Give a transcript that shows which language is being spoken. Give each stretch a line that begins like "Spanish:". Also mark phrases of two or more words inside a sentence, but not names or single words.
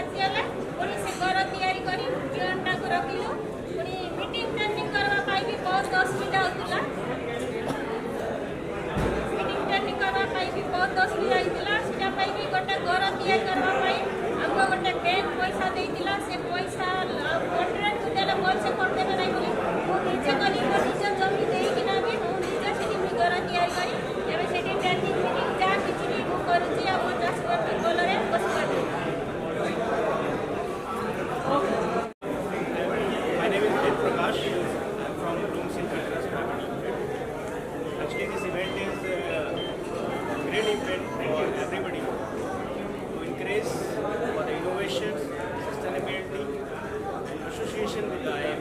Hindi: बहुत
Odia: କରିଥିଲା ମିଟିଂ ଟେନି କରିବା ପାଇଁ ବି ବହୁତ ଅସୁବିଧା ହେଇଥିଲା ସେଟା ପାଇଁ ବି ଗୋଟେ ଘର ତିଆରି କରିବା ପାଇଁ ଆମକୁ ଗୋଟେ ବ୍ୟାଙ୍କ ପଇସା ଦେଇଥିଲା ସେ ପଇସା କଣ୍ଟ୍ରାକ୍ଟ ଦେଲେ ଭଲସେ କରିଦେବେ ନାହିଁ ବୋଲି ମୁଁ ନିଜେ କଲି ମୋ ନିଜ ଜମି ଦେଇକିନା ବି ମୁଁ ନିଜେ ସେଠି ବି ଘର ତିଆରି କରି ଏବେ ସେଠି
English: training meeting
Odia: ଯାହା କିଛି ବି ମୁଁ କରୁଛି ଆଉ ମୋ ଚାଷବାସ ଭଲରେ ବସିପାରୁଛି।
English: My name is Ved Prakash. I'm from Bloom Synthesis Private Limited. Actually, this event is a great event for everybody to encourage for the innovation, sustainability, and association with the IIP.